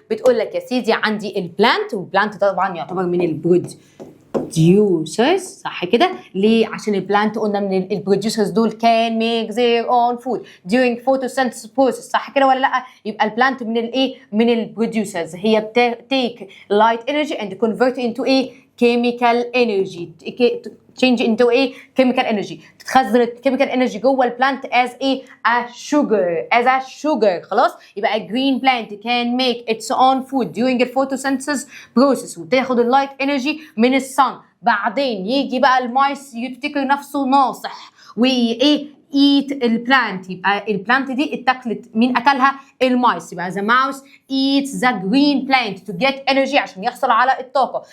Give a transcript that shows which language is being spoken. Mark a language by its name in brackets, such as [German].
[Arabic] بتقول لك يا سيدي عندي البلانت، والبلانت طبعا يعتبر من البروديوسرز، صح كده؟ ليه؟ عشان البلانت قلنا من البروديوسرز دول كان ميك [English] their own food [Arabic] during photosynthesis process، صح كده ولا لا؟ يبقى البلانت من الايه؟ من البروديوسرز. [English] هي take light energy and convert into ايه؟ chemical energy، change into ايه؟ chemical energy. تتخزن الكيميكال انرجي جوه البلانت as ايه؟ as sugar. [Arabic] خلاص؟ يبقى [English] a green plant can make its own food during the photosynthesis process، [Arabic] وتاخد اللايت انرجي من الصن. بعدين يجي بقى المايس يفتكر نفسه ناصح وايه؟ [English] eat [Arabic] البلانت، يبقى البلانت دي اتاكلت، مين اكلها؟ المايس. [English] يبقى the mouse eats the green plant to get energy [Arabic] عشان يحصل على الطاقه.